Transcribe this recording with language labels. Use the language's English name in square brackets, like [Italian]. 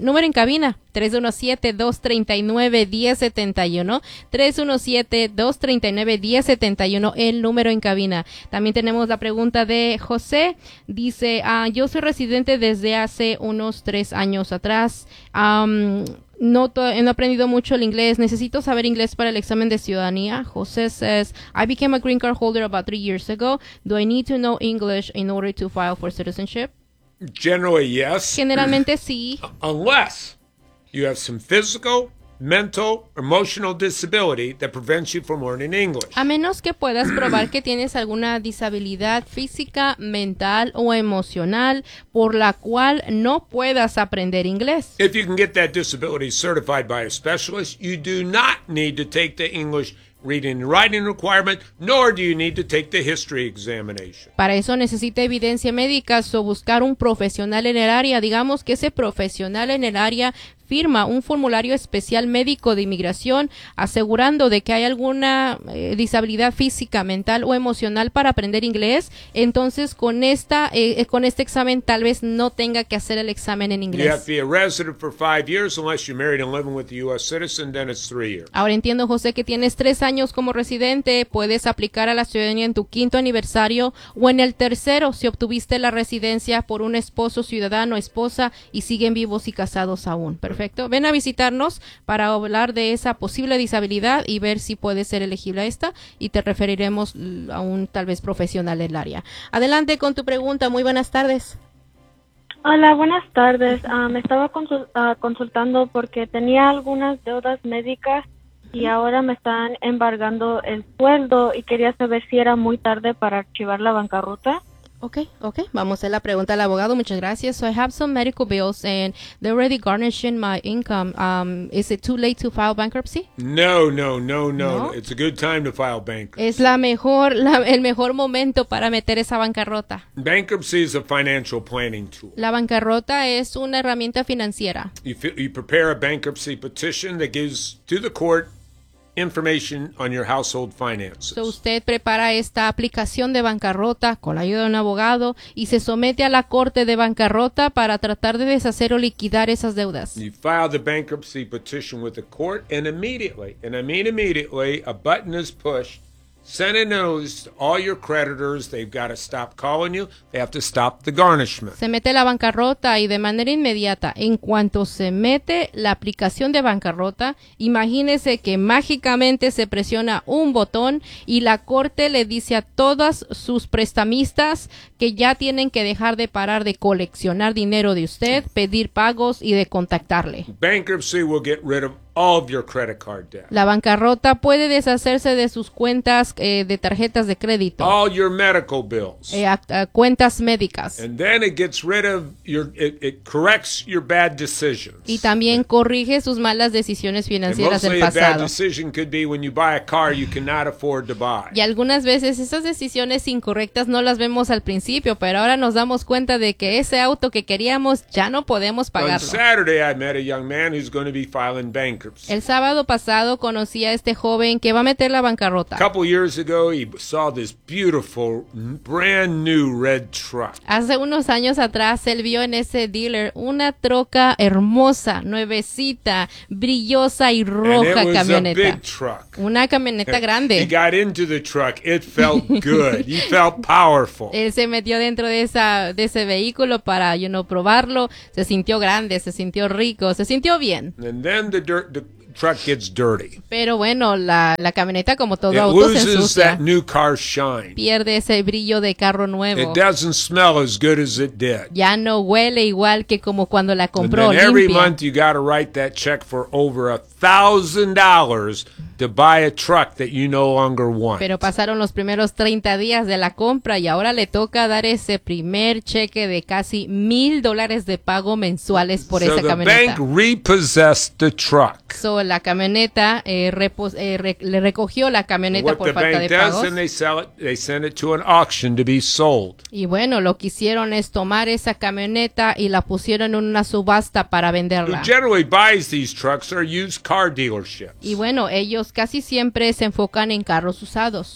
[Spanish] Número en cabina, 317-239-1071, 317-239-1071, el número en cabina. También tenemos la pregunta de José, dice, yo soy residente desde hace unos 3 años atrás, no he aprendido mucho el inglés. Necesito saber inglés para el examen de ciudadanía. [English] José says, I became a green card holder about 3 years ago. Do I need to know English in order to file for citizenship? Generally, yes. [Spanish] Generalmente, sí. [English] Unless you have some physical, mental, emotional disability that prevents you from learning English. [Spanish] A menos que puedas probar que tienes alguna disabilidad física, mental o emocional por la cual no puedas aprender inglés. [English] If you can get that disability certified by a specialist, you do not need to take the English reading and writing requirement, nor do you need to take the history examination. [Spanish] Para eso necesita evidencia médica o buscar un profesional en el área. Digamos que ese profesional en el área firma un formulario especial médico de inmigración asegurando de que hay alguna disabilidad física, mental o emocional para aprender inglés. Entonces, con este examen, tal vez no tenga que hacer el examen en inglés. [English] You have to be a resident for 5 years unless you're married and living with a U.S. citizen, then it's 3 years. [Spanish] Ahora entiendo, José, que tienes 3 años como residente. Puedes aplicar a la ciudadanía en tu 5º aniversario o en el 3º si obtuviste la residencia por un esposo, ciudadano, esposa y siguen vivos y casados aún. Perfecto. Ven a visitarnos para hablar de esa posible disabilidad y ver si puede ser elegible a esta y te referiremos a un tal vez profesional del área. Adelante con tu pregunta. Muy buenas tardes. Hola, buenas tardes. Me estaba consultando porque tenía algunas deudas médicas y ahora me están embargando el sueldo y quería saber si era muy tarde para archivar la bancarrota. [English] Okay. [Spanish] Vamos a hacer la pregunta al abogado. Muchas gracias. [English] So I have some medical bills and they're already garnishing my income. Is it too late to file bankruptcy? No. It's a good time to file bankruptcy. [Spanish] Es el mejor momento para meter esa bancarrota. [English] Bankruptcy is a financial planning tool. [Spanish] La bancarrota es una herramienta financiera. [English] You prepare a bankruptcy petition that gives to the court information on your household finances. [Spanish] So usted prepara esta aplicación de bancarrota con la ayuda de un abogado y se somete a la corte de bancarrota para tratar de deshacer o liquidar esas deudas. [English] You file the bankruptcy petition with the court and immediately, and I mean immediately, a button is pushed. Send a notice to all your creditors. They've got to stop calling you. They have to stop the garnishment. [Spanish] Se mete la bancarrota y de manera inmediata, en cuanto se mete la aplicación de bancarrota, imagínese que mágicamente se presiona un botón y la corte le dice a todas sus prestamistas que ya tienen que dejar de parar de coleccionar dinero de usted, pedir pagos y de contactarle. [English] Bankruptcy will get rid of all of your credit card debt. [Spanish] La bancarrota puede deshacerse de sus cuentas de tarjetas de crédito. [English] All your medical bills. [Spanish] Cuentas médicas. [English] And then it gets rid of your, it corrects your bad decisions. [Spanish] Y también corrige sus malas decisiones financieras del pasado. [English] And mostly a bad decision could be when you buy a car you cannot afford to buy. [Spanish] Y algunas veces esas decisiones incorrectas no las vemos al principio, pero ahora nos damos cuenta de que ese auto que queríamos ya no podemos pagarlo. [English] On Saturday I met a young man who's going to be filing bank. [Spanish] El sábado pasado conocí a este joven que va a meter la bancarrota. [English] A couple years ago, he saw this beautiful, brand new red truck. [Spanish] Hace unos años atrás, él vio en ese dealer una troca hermosa, nuevecita, brillosa y roja camioneta. [English] And it was a big truck. [Spanish] Una camioneta grande. [English] He got into the truck. It felt good. He felt powerful. [Spanish] Él se metió dentro de ese vehículo para, [English] you know, [Spanish] probarlo. Se sintió grande, se sintió rico, se sintió bien. [English] And then the truck gets dirty. [Spanish] Pero bueno, la camioneta, como todo auto, se ensucia. [English] It loses that new car shine. [Spanish] Pierde ese brillo de carro nuevo. [English] It doesn't smell as good as it did. [Spanish] Ya no huele igual que como cuando la compró limpia. [English] And then every month you got to write that check for over $1,000 to buy a truck that you no longer want. [Spanish] Pero pasaron los primeros 30 días de la compra y ahora le toca dar ese primer cheque de casi $1,000 de pago mensuales por esa camioneta. [English] So the bank repossessed the truck. [Spanish] So la camioneta le recogió la camioneta por falta de pagos. [English] What the bank does, they sell it, they send it to an auction to be sold. [Spanish] Y bueno, lo que hicieron es tomar esa camioneta y la pusieron en una subasta para venderla. [English] Who generally buys these trucks are used car dealerships. [Spanish] Y bueno, ellos casi siempre se enfocan en carros usados.